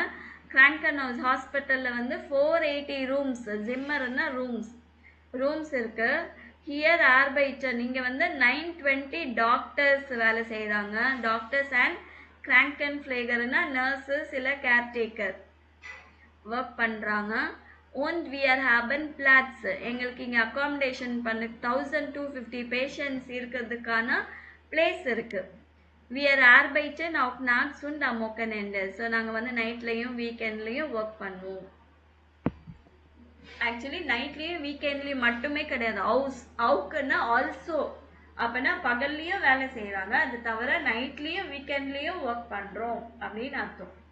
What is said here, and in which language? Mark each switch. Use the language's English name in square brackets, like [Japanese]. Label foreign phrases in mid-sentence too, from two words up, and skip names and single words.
[German] Krankenhaus [Tamil] ஹாஸ்பிட்டலில் வந்து 480 ரூம்ஸ், ஜிம்மர்னா ரூம்ஸ் இருக்குது. [German] hier arbeiten [Tamil] இங்கே வந்து 920 டாக்டர்ஸ் வேலை செய்கிறாங்க. [English] doctors and [German] Krankenpfleger [Tamil] நர்சஸ் இல்லை [English] caretaker work [Tamil] பண்ணுறாங்க. [German] Und wir haben Platz. [Tamil] எங்களுக்கு இங்கே அகாமடேஷன் பண்ண 1250 பேஷண்ட்ஸ் இருக்கிறதுக்கான பிளேஸ் இருக்கு. [German] Wir arbeiten auch nachts und am Wochenende. [Tamil] ஸோ நாங்கள் வந்து நைட்லேயும் வீக்கெண்ட்லேயும் ஒர்க் பண்ணுவோம். ஆக்சுவலி நைட்லேயும் வீக்கெண்ட்லேயும் மட்டுமே கிடையாது. அவுக்குன்னா ஆல்சோ அப்போனா பகல்லையும் வேலை செய்கிறாங்க. அது தவிர நைட்லேயும் வீக்கெண்ட்லேயும் ஒர்க் பண்ணுறோம் அப்படின்னு அர்த்தம்.